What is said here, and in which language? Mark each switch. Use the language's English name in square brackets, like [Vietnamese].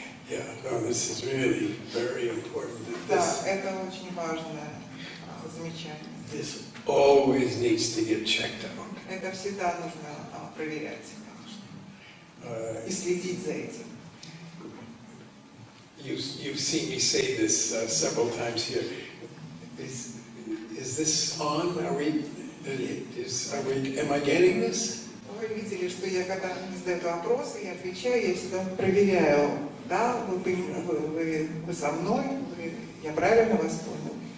[English] Yeah, no, this is really very important. [Russian] Да, это очень важное замечание. [English] This always needs to get checked out. [Russian] Это всегда нужно проверять, конечно, и следить за этим. [English] You've seen me say this several times here. Is this on? Are we? Am I getting this? [Russian] Вы видели, что я, когда мне задают вопросы, я отвечаю, я всегда проверяю, да, вы со мной, я правильно вас понял.